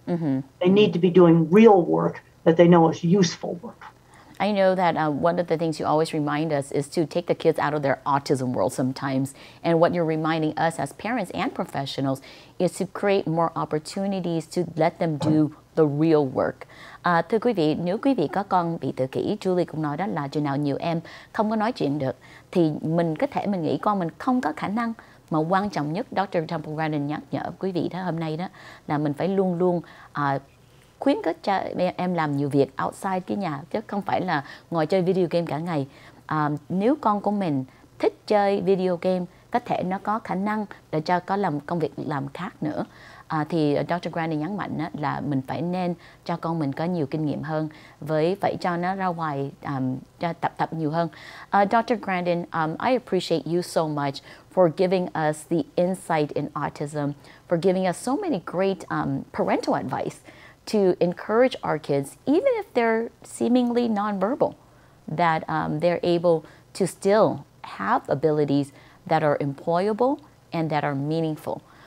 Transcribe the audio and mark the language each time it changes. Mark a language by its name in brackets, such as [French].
[English] They need to be doing real work that they know is useful work. I know that one of the things you always remind us is to take the kids out of their autism world sometimes. And what you're reminding us as parents and professionals is to create more opportunities to let them do the real work. [Vietnamese] Thưa quý vị, nếu quý vị có con bị tự kỷ, Julie cũng nói đó là chừng nào nhiều em không có nói chuyện được thì mình có thể mình nghĩ con mình không có khả năng mà quan trọng nhất Dr. Temple Grandin nhắc nhở quý vị đó hôm nay đó là mình phải luôn luôn khuyến khích cho em làm nhiều việc outside cái nhà, chứ không phải là ngồi chơi video game cả ngày. Nếu con của mình thích chơi video game, có thể nó có khả năng để cho có làm công việc làm khác nữa, thì Dr. Grandin nhấn mạnh là mình phải nên cho con mình có nhiều kinh nghiệm hơn, với phải cho nó ra ngoài cho tập nhiều hơn. [English] Dr. Grandin, I appreciate you so much for giving us the insight in autism, for giving us so many great parental advice to encourage our kids, even if they're seemingly nonverbal, that they're able to still have abilities that are employable and that are meaningful.